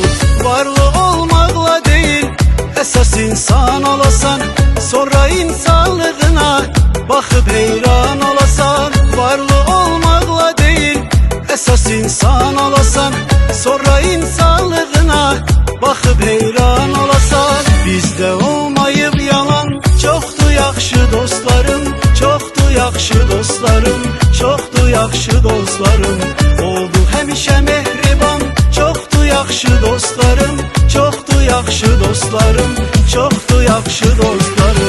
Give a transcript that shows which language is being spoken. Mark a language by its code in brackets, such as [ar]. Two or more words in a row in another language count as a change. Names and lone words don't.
[tr] Varlı olmakla değil, esas insan olasan, sonra insanlığına bakıp heyran olasan. Varlı olmakla değil, esas insan olasan, sonra insanlığına bakıp heyran olasan. [az] Bizde olmayıp yalan çoxdu yaxşı dostlarım, çoxdu yaxşı dostlarım, çoxdu yaxşı dostlarım. Oldu həmişə mehriban, çoxdu yaxşı dostlarım, çoxdu yaxşı dostlarım, çoxdu yaxşı dostlarım.